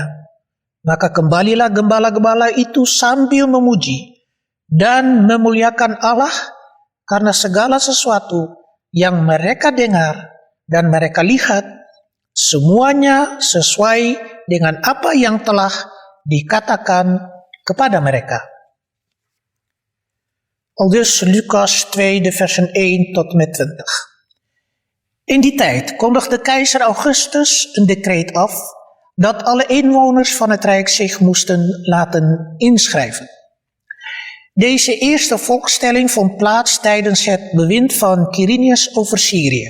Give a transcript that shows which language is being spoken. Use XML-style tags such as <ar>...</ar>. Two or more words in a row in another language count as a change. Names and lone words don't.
<id>Maka kembalilah gembala-gembala itu sambil memuji dan memuliakan Allah karena segala sesuatu yang mereka dengar dan mereka lihat, semuanya sesuai dengan apa yang telah dikatakan kepada mereka.</id> <nl>Aldus Lucas 2, de versen 1 tot en met 20. In die tijd kondigde keizer Augustus een decreet af dat alle inwoners van het Rijk zich moesten laten inschrijven. Deze eerste volkstelling vond plaats tijdens het bewind van Quirinius over Syrië.</nl>